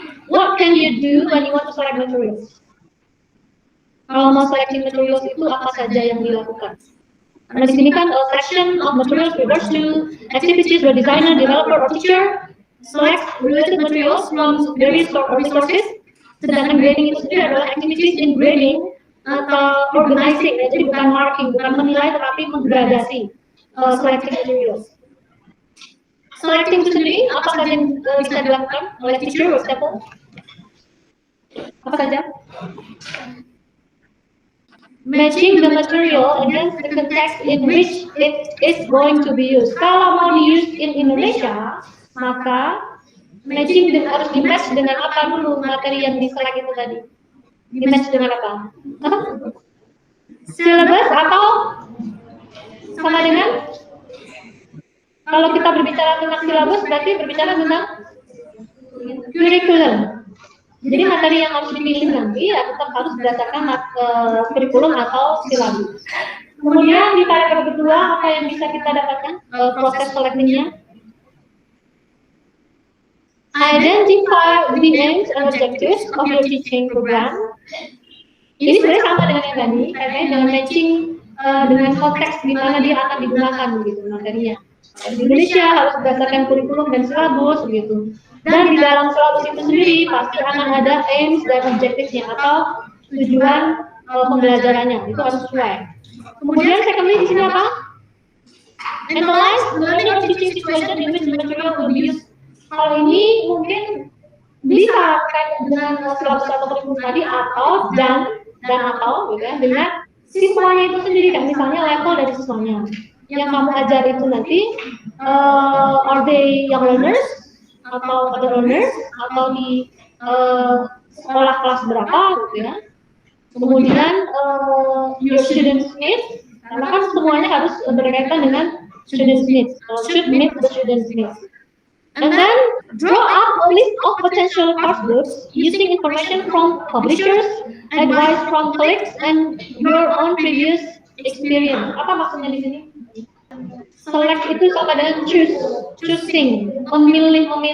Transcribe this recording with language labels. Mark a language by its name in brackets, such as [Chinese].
[English] What can you do when you want to select materials? [Indonesian] Kalau mau [English] selecting materials [Indonesian] itu apa saja yang dilakukan? Karena di sini kan [English] selection of materials refers to activities where designer, developer, or teacher select related materials from various resources. [Indonesian] Sedangkan grading itu sendiri adalah [English] activities in grading [Indonesian] atau organizing, ya, jadi bukan marking, bukan menilai, tetapi menggradasi selecting materials. Selecting itu sendiri apa saja yang bisa dilakukan oleh teacher, [English] for example? [Indonesian] Apa saja? [English] Matching the material against the context in which it is going to be used. [Indonesian] Kalau mau di use in Indonesia, maka matching harus di match dengan apa dulu materi yang diselect itu tadi. Di match dengan apa? Apa? Syllabus atau sama dengan? Kalau kita berbicara tentang syllabus, berarti berbicara tentang curriculum. Jadi materi yang harus dipilih nanti ya tetap harus berdasarkan kurikulum atau syllabus. Kemudian di paragraf kedua apa yang bisa kita dapatkan proses selectingnya? [English] Identify the aims and objectives of your teaching program. [Indonesian] Ini sebenarnya sama dengan yang tadi, kaitannya dengan matching dengan konteks di mana dia akan digunakan begitu materinya. Di Indonesia harus berdasarkan kurikulum dan syllabus begitu. Dan di dalam syllabus itu sendiri pasti akan ada aims dan objectivesnya atau tujuan pembelajarannya itu harus sesuai. Kemudian [English] secondly [Indonesian] di sini apa? [English] Analyze the learning or teaching situation in which the material will be used. [Indonesian] Kalau ini mungkin bisa terkait dengan syllabus atau kurikulum tadi atau dan atau gitu ya, dengan siswanya itu sendiri kan, misalnya level dari siswanya yang kamu ajar itu nanti [English] are they young learners [Indonesian] atau other learners atau di sekolah kelas berapa gitu ya. [English] Kemudian your students needs, [Indonesian] karena kan semuanya harus berkaitan dengan [English] students needs, should meet the students needs. And then draw up a list of potential course books using information from publishers, advice from colleagues, and your own previous experience. [Indonesian] Apa maksudnya di sini? Select itu sama dengan choosing, memilih.